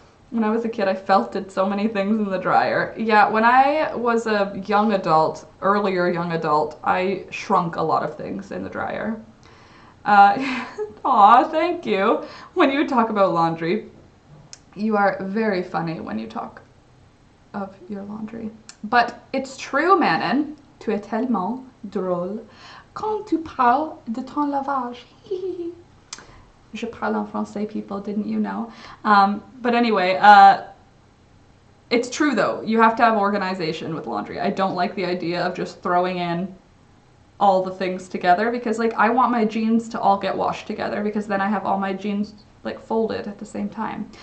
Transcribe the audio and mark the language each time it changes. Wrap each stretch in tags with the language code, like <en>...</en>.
<en>When I was a kid, I felted so many things in the dryer. Yeah, when I was a young adult, earlier young adult, I shrunk a lot of things in the dryer. Aw, thank you. When you talk about laundry, you are very funny when you talk of your laundry. But it's true, Manon.</en> <fr>Tu es tellement drôle quand tu parles de ton lavage. Je parle en français,</fr> <en>people, didn't you know? But anyway, it's true though. You have to have organization with laundry. I don't like the idea of just throwing in all the things together because like I want my jeans to all get washed together because then I have all my jeans like folded at the same time.</en>